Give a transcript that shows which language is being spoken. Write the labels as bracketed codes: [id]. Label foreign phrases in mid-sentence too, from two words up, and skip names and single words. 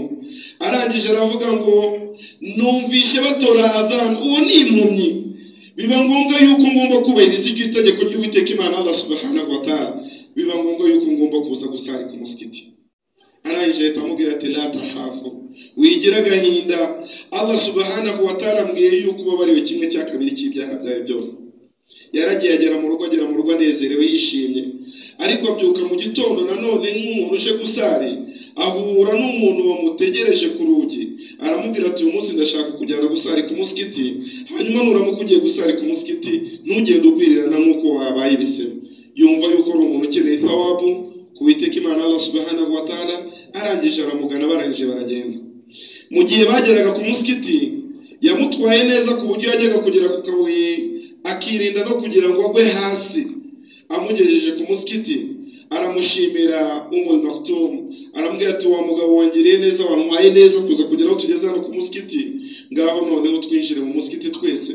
[rw] Arangije aravuga ngo numvishe batora adhan, uwo ni impumyi, biba ngombwa yuko ngomba kubahiriza itegeko ry'Uwiteka Imana [ar] الله سبحانه وتعالى, [rw] biba ngombwa yuko ngomba kuza gusari ku muskiti. Arangije ahita amubwira ati [ar] لا تخاف, [rw] wigira gahinda, [ar] الله سبحانه وتعالى [rw] ambwiye yuko ubabariwe kimwe cya kabiri cy'ibyaha byawe byose. Yaragiye agera mu rugo anezerewe yishimye. Ariko abyuka mu gitondo nanone nk'umuntu uje gusari, ahura n'umuntu wamutegereje ku rugi. Aramubwira ati uyu munsi ndashaka kujyana gusari ku muskiti, hanyuma nuramuka ugiye gusari ku muskiti ntugende ugwirirana nk'uko wabaye ibisebe. Yumva yuko ari umuntu ukeneye thawabu ku Uwiteka Imana [ar] الله سبحانه وتعالى. [rw] Arangije aramugana, barangije baragenda. Mu gihe bageraga ku muskiti, yamutwaye neza ku buryo yajyaga kugera ku kabuye akirinda no kugira ngo agwe hasi. Amugejeje ku muskiti aramushimira Maktum, aramubwira ati wa mugabo wangiriye neza, wantwaye neza kuza kugera aho tugeze hano ku muskiti, ngaho noneho twinjire mu muskiti twese.